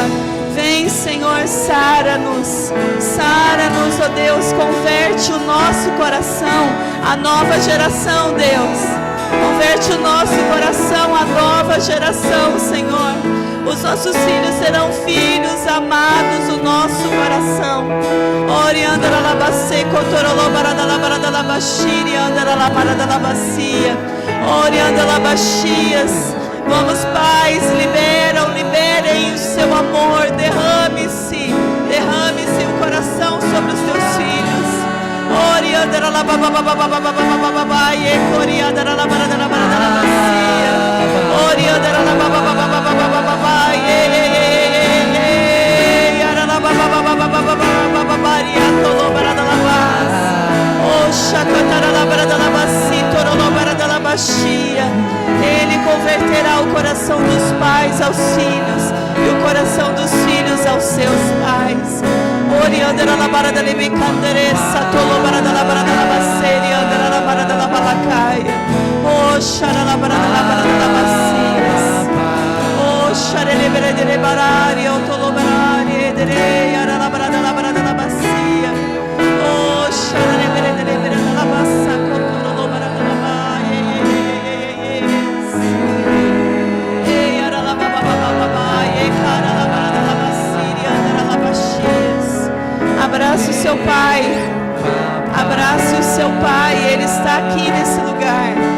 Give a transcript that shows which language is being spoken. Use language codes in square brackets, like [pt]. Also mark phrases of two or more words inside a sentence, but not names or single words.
[pt] Vem, Senhor, Senhor, sara-nos, ó Deus, converte o nosso coração à nova geração, Deus. Converte o nosso coração à nova geração, Senhor. Os nossos filhos serão filhos amados do nosso coração. Orianda la labacê, cotorolo barada la barada la bashiri, anda la barada la bacia. Orianda la baxias. Vamos, pais, liberem o seu amor, derrame-se o coração sobre os teus filhos. Orianda la babababababababababá, e corianda la barada la bacia. Orianda la bababababababababá, e ara la bababababababababá, e atolo barada la bas. O chacatara la barada la bacia, torolo barada la bacia. Ele converterá o coração dos pais aos filhos e o coração dos filhos aos seus pais. Oriandera la barada le mecanderessa, tolo barada la barada la baseri, andera la barada la balacaia. O xara la barada la bacias. O xare le berede le barari, o tolo barari, edere, ara la barada la bacia. O xara le berede le berede la bassa, cotolo barada la baia. Abrace o seu pai, abrace o seu pai, ele está aqui nesse lugar.